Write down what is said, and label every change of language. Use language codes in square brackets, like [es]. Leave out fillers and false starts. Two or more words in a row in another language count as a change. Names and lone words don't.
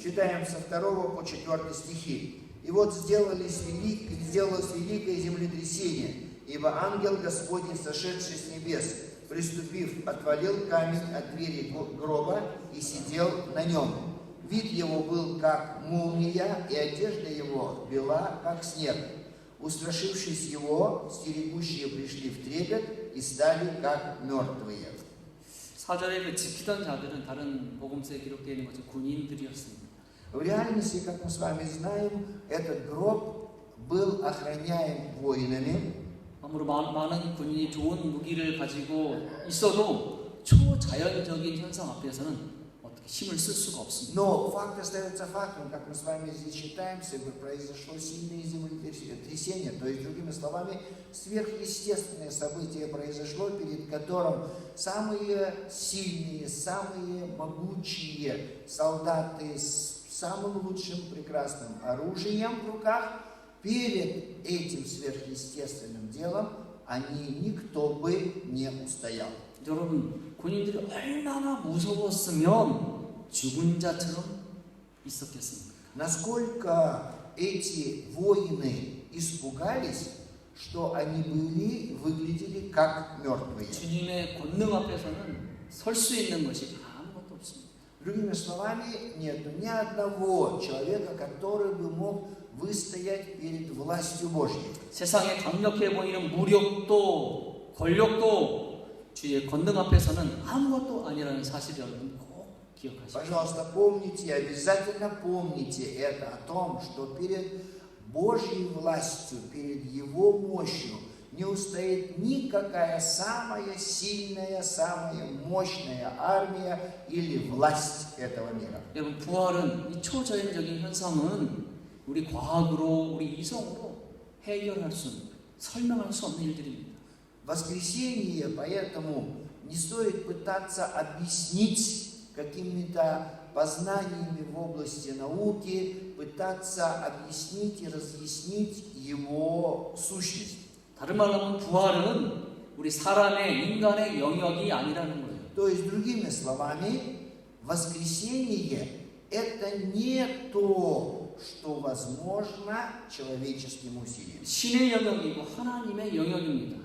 [ru] Читаем со 2 по 4 стихи. «И вот сделалось великое землетрясение, ибо ангел Господень, сошедший с небес, приступив, отвалил камень от двери гроба и сидел на нем. Вид его был, как молния, и одежда его бела, как снег. Устрашившись его, стерегущие пришли в трепет и стали, как мертвые». [ko] 4절에 그 지키던 자들은 다른 복음서에 기록되어 있는 것처럼 군인들이었습니다. [ru] В реальности, как мы с вами знаем, этот гроб был охраняем воинами. [ko] 아무로 많은 군인이 좋은 무기를 가지고 있어도 초자연적인 현상 앞에서는 어떻게 힘을 쓸 수가 없습니다. [ru] Но факт остается фактом, как мы с вами здесь читаем, произошло сильное землетрясение, то есть, другими словами, сверхъестественное событие произошло, перед которым самые сильные, самые могучие солдаты с самым лучшим прекрасным оружием в руках, перед этим сверхъестественным делом никто бы не устоял. [ko] 여러분, 군인들이 얼마나 무서웠으면 죽은 자처럼 있었겠습니까? [ru] Насколько эти воины испугались, что они выглядели как мертвые. [ko] 주님의 권능 앞에서는 설 수 있는 것이 아무것도 없습니다. [ru] Другими словами, нет ни одного человека, который бы мог выстоять перед властью Божьей. [ko] 세상에 강력해 보이는 무력도 권력도 주의 권능 앞에서는 아무것도 아니라는 사실 여러분 꼭 기억하십시오. [ru] Пожалуйста, помните, обязательно помните это о том, что перед Божьей властью, перед Его мощью не устоит никакая самая сильная, самая мощная армия или власть этого мира. [ko] 여러분, 부활은 이 초자연적인 현상은 우리 과학으로, 우리 이성으로 해결할 수, 설명할 수 없는 일들입니다. [ru] Воскресение, поэтому не стоит пытаться объяснить какими-то познаниями в области науки, пытаться объяснить и разъяснить его сущность. [ko] 다른 말로 하면 부활은 우리 사람의 인간의 영역이 아니라는 거예요. [ru] То есть, другими словами, воскресение – это не то, что возможно человеческим усилием. [ko] 신의 영역이고 하나님의 영역입니다.